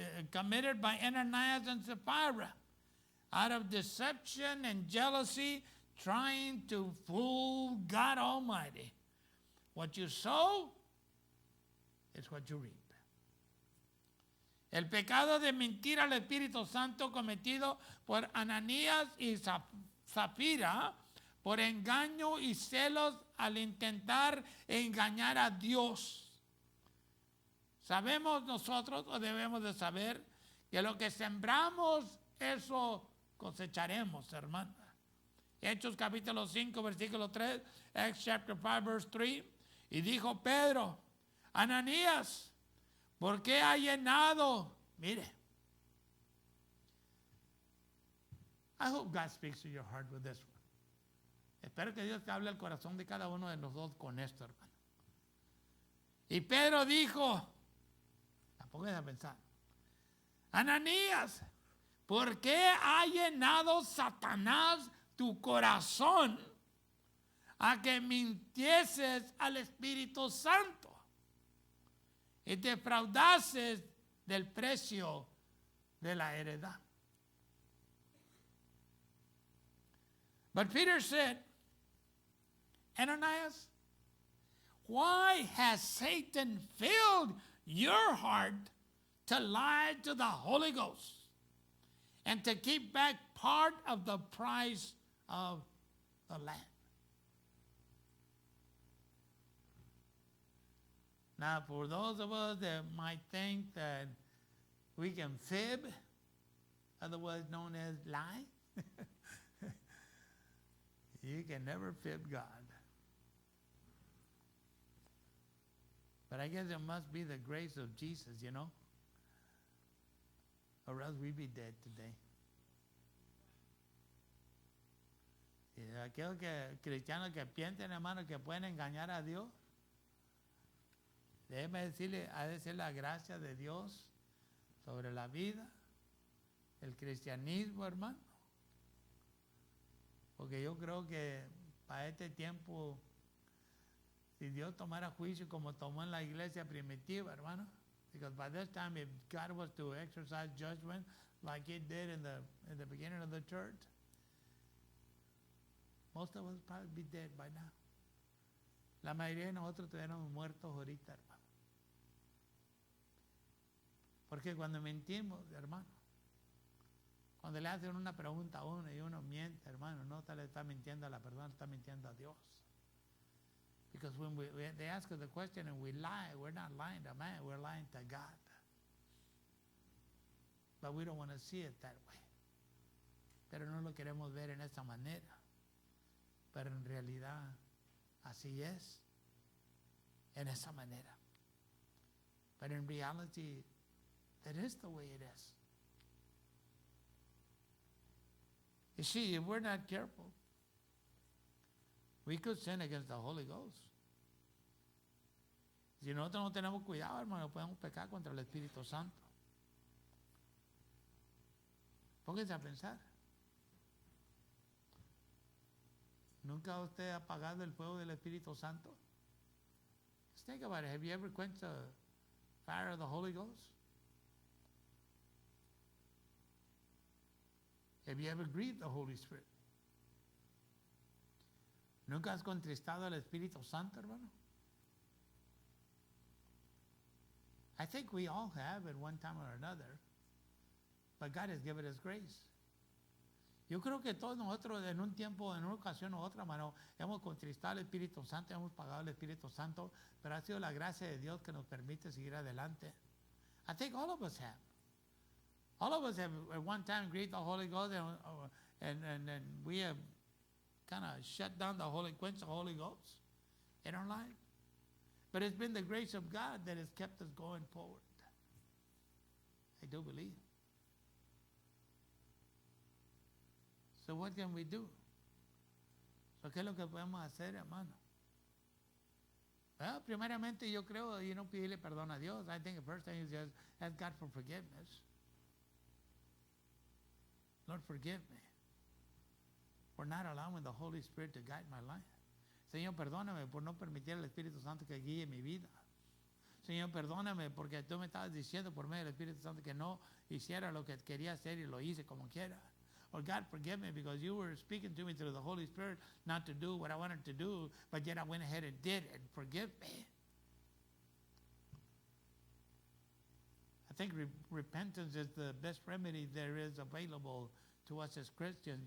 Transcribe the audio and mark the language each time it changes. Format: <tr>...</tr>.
<en>Committed by Ananias and Sapphira out of deception and jealousy, trying to fool God Almighty. What you sow is what you reap.</en> <es>El pecado de mentir al Espíritu Santo cometido por Ananías y Zafira por engaño y celos al intentar engañar a Dios. Sabemos nosotros, o debemos de saber, que lo que sembramos, eso cosecharemos, hermano. Hechos capítulo 5, versículo 3,</es> <en>Acts chapter 5, verse 3.</en> <es>Y dijo Pedro, Ananías, ¿por qué ha llenado? Mire.</es> <en>I hope God speaks to your heart with this one.</en> <es>Espero que Dios te hable al corazón de cada uno de nosotros con esto, hermano. Y Pedro dijo, póngase a pensar, Ananías, ¿por qué ha llenado Satanás tu corazón a que mintieses al Espíritu Santo y te defraudases del precio de la heredad?</es> <en>But Peter said, Ananias, why has Satan filled your heart to lie to the Holy Ghost and to keep back part of the price of the land? Now, for those of us that might think that we can fib, otherwise known as lie, you can never fib God. But I guess it must be the grace of Jesus, you know, or else we'd be dead today.</en> <es>Y aquellos cristianos que piensen, hermano, que pueden engañar a Dios, déjeme decirle, ha de ser la gracia de Dios sobre la vida, el cristianismo, hermano. Porque yo creo que para este tiempo, si Dios tomara juicio como tomó en la iglesia primitiva, hermano,</es> <en>because by this time, if God was to exercise judgment like He did in the beginning of the church, most of us would probably be dead by now.</en> <es>La mayoría de nosotros estuviéramos muertos ahorita, hermano. Porque cuando mentimos, hermano, cuando le hacen una pregunta a uno y uno miente, hermano, no le está mintiendo a la persona, está mintiendo a Dios.</es> <en>Because when they ask us the question and we lie, we're not lying to man, we're lying to God. But we don't want to see it that way.</en> <es>Pero no lo queremos ver en esa manera. Pero en realidad, así es, en esa manera.</es> <en>But in reality, that is the way it is. You see, if we're not careful, we could sin against the Holy Ghost.</en> <es>Si nosotros no tenemos cuidado, hermano, podemos pecar contra el Espíritu Santo. Póngase a pensar. ¿Nunca usted ha apagado el fuego del Espíritu Santo?</es> <en>Just think about it. Have you ever quenched the fire of the Holy Ghost? Have you ever grieved the Holy Spirit?</en> <es>¿Nunca has contristado al Espíritu Santo, hermano?</es> <en>I think we all have at one time or another, but God has given us grace.</en> <es>Yo creo que todos nosotros en un tiempo, en una ocasión u otra, hermano, hemos contristado al Espíritu Santo, hemos pagado al Espíritu Santo, pero ha sido la gracia de Dios que nos permite seguir adelante.</es> <en>I think all of us have. All of us have at one time grieved the Holy Ghost, and we have kind of shut down the quenched the Holy Ghost in our life. But it's been the grace of God that has kept us going forward. I do believe. So what can we do?</en> <es>So, ¿qué es lo que podemos hacer, hermano? Well, primeramente yo creo, pedirle perdón a Dios.</es> <en>I think the first thing is just ask God for forgiveness. Lord, forgive me for not allowing the Holy Spirit to guide my life.</en> <es>Señor, perdóname por no permitir al Espíritu Santo que guíe mi vida. Señor, perdóname porque tú me estabas diciendo por medio del Espíritu Santo que no hiciera lo que quería hacer y lo hice como quiera.</es> <en>Or God, forgive me because you were speaking to me through the Holy Spirit not to do what I wanted to do, but yet I went ahead and did it. Forgive me. I think repentance is the best remedy there is available to us as Christians.</en>